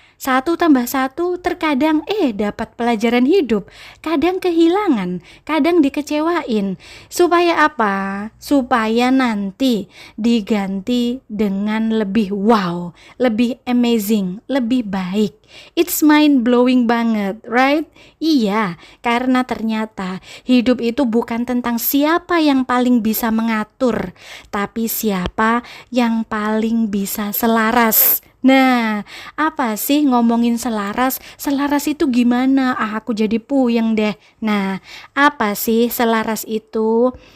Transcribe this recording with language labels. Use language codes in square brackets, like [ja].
[id] 1 tambah 1 terkadang dapat pelajaran hidup, kadang kehilangan, kadang dikecewain. Supaya apa? Supaya nanti diganti dengan lebih wow, lebih amazing, lebih baik. [en] It's mind blowing banget, right? [id] Iya, karena ternyata hidup itu bukan tentang siapa yang paling bisa mengatur, tapi siapa yang paling bisa selaras. Nah, apa sih ngomongin selaras? Selaras itu gimana? Aku jadi puyeng deh. Nah, apa sih selaras itu?